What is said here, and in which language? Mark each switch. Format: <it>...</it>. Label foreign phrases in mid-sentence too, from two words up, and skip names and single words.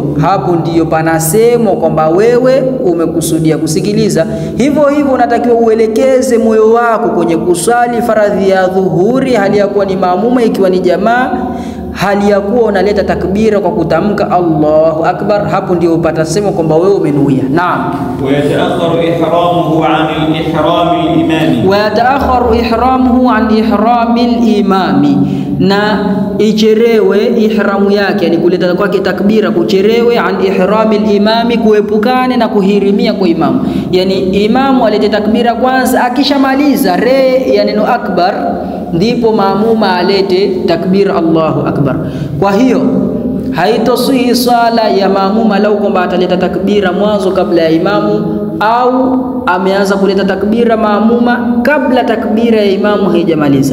<sw>Hapo ndiyo panasemwa kwamba wewe umekusudia kusikiliza. Hivyo hivyo unatakiwa uelekeze moyo wako kwenye kuswali faradhi ya dhuhuri hali ya kuwa ni maamuma, ikiwa ni jamaa, hali ya kuwa unaleta takbira kwa kutamka</sw> <ar>الله أكبر.</ar> <sw>Hapo ndio upata sema kwamba wewe umenuia. Naam.</sw> <ar>ويتأخر إحرامه عن الإحرام الإمامي. ويتأخر إحرامه عن إحرام الإمامي,</ar> <sw>na icherewe ihramu yake, yani kuleta kwake takbira kucherewe,</sw> <ar>عن إحرام الإمام,</ar> <sw>kuepukane na kuhirimia kwa imamu. Yani imamu alete takbira kwanza, akishamaliza ya neno akbar ndipo maamuma alete takbir</sw> <ar>الله أكبر.</ar> <sw>Kwa hiyo haitosihi swala ya maamuma lau kwamba ataleta takbira mwanzo kabla ya imamu, au ameanza kuleta takbira maamuma kabla takbira ya imamu haijamaliza.</sw>